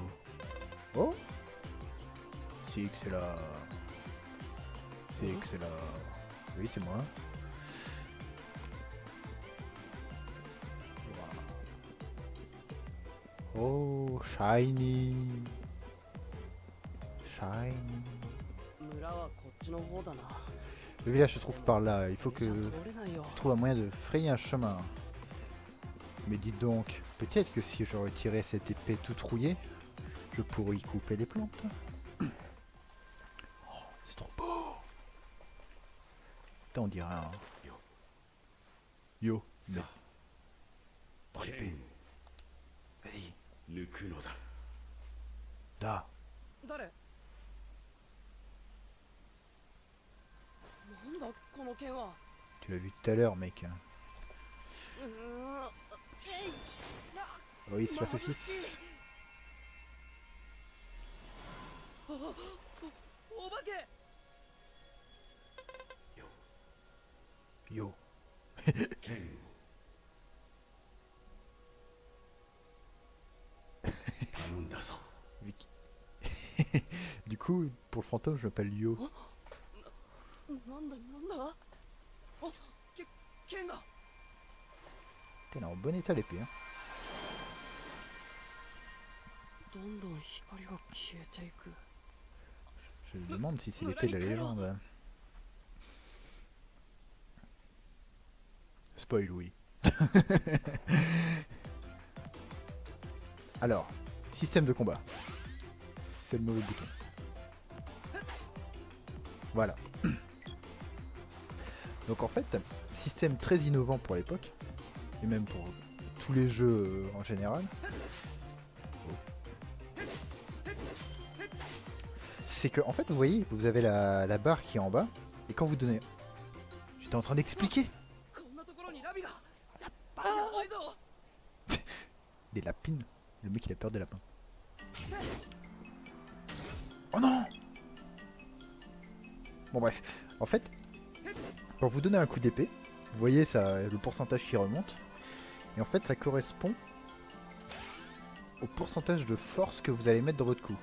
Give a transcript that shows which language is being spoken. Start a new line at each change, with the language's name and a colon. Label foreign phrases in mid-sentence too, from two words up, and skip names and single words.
French: Oh, c'est excellent. C'est excellent. Oui, c'est moi. Wow.
English: Oh, shiny. Shiny.
Japanese: 村はこっちの方だな
French: Le village se trouve par là. Il faut
Japanese: じゃ
French: que
Japanese: 通れないよ
French: je trouve un moyen de frayer un chemin. Mais dites donc, peut-être que si je retirais cette épée toute rouillée, je pourrais y couper les plantes. Oh, c'est trop beau. Putain, on dirait un... Yo, mais... Prends l'épée. Vas-y,
Japanese: 抜くのだ
French: là.
Japanese: 誰なんだこの剣は
French: Tu l'as vu tout à l'heure, mec. Hein.
Japanese: うーんえいな
French: Oui, c'est la saucisse.
Japanese: お化け
French: Yo.
Japanese: 剣を頼んだぞ
French: Vicky. Du coup, pour le fantôme, je m'appelle Yo.
Japanese: なんだあ剣が
French: T'es là en bon état l'épée. Hein.
Japanese: どんどん光が消えていく
French: Je me demande si c'est l'épée de la légende. Spoil, oui. Alors, système de combat. C'est le mauvais bouton. Voilà. Donc en fait, système très innovant pour l'époque, et même pour tous les jeux en général. C'est que, en fait, vous voyez, vous avez la barre qui est en bas, et quand vous donnez... J'étais en train d'expliquer.
Japanese: こんなところにラビがやばいぞ
French: Des lapines. Le mec il a peur des lapins. Oh non! Bon bref, en fait, quand vous donnez un coup d'épée, vous voyez ça, le pourcentage qui remonte, et en fait ça correspond au pourcentage de force que vous allez mettre dans votre coup.